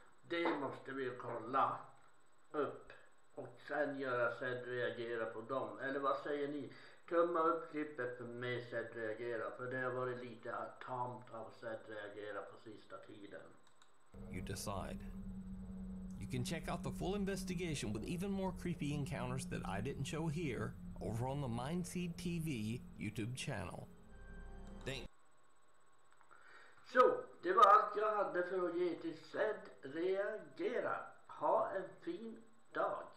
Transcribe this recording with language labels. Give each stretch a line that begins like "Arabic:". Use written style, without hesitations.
Swedish: Det måste vi kolla upp och sen göra ZeD reagera på dem. Eller vad säger ni? Tumma upp klippet för mig ZeD reagera, för det har varit lite tamt av ZeD reagera på sista tiden.
English: You decide. You can check out the full investigation with even more creepy encounters that I didn't show here over on the Mindseed TV YouTube channel.
Swedish: Så, det var allt jag hade för att ge till ZeD reagera. Ha en fin dag.